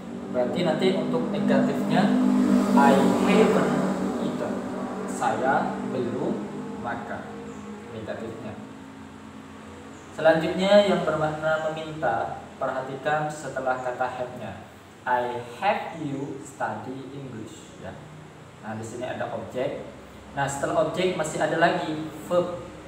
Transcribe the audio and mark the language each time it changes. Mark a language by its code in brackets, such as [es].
[id] Berarti nanti untuk negatifnya [en] I haven't eaten. [id] Saya belum makan. Negatifnya. Selanjutnya yang bermakna meminta, perhatikan setelah kata have-nya. [en] I have you study English ya. [id] Nah, di sini ada objek. Nah, setelah objek masih ada lagi verb.